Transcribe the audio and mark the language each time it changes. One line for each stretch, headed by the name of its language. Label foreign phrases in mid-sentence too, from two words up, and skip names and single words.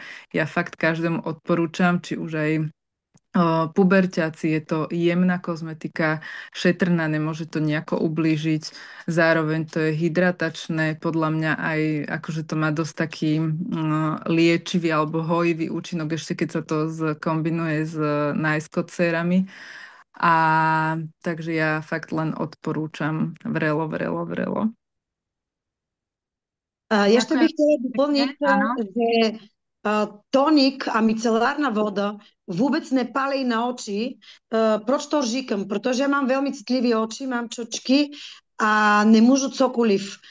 Slovak: Ja fakt každému odporúčam, či už aj puberťáci, je to jemná kozmetika, šetrná, nemôže to nejako ublížiť, zároveň to je hydratačné, podľa mňa aj akože to má dosť taký liečivý alebo hojivý účinok, ešte keď sa to kombinuje s najskot-sérami. A takže ja fakt len odporúčam vrelo, vrelo, vrelo.
Czech: Ještě bych chtěla doplnit,
Slovak: Áno.
Czech: že tonik a micelárna voda vůbec nepálí na oči. Proč to říkám? Protože já mám velmi citlivé oči, mám čočky a nemůžu cokoliv.